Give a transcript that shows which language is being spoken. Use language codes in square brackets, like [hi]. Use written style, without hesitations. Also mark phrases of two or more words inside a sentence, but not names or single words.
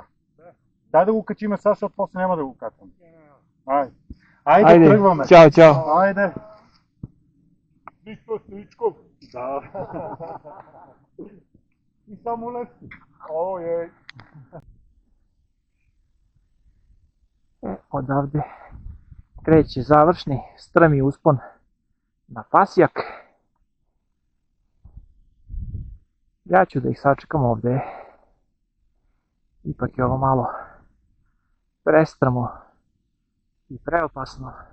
[bg] Дай да го качиме сега, защото после няма да го качвам. Айде, тръгваме. Чао, чао. Айде. Виктор Стоичков. Да. И само Левски. Ojej. [sr] Odavde kreće završni strmi uspon na Pasjak. Ja ću da ih sačekam ovdje. Ipak je ovo malo prestrmo i preopasno.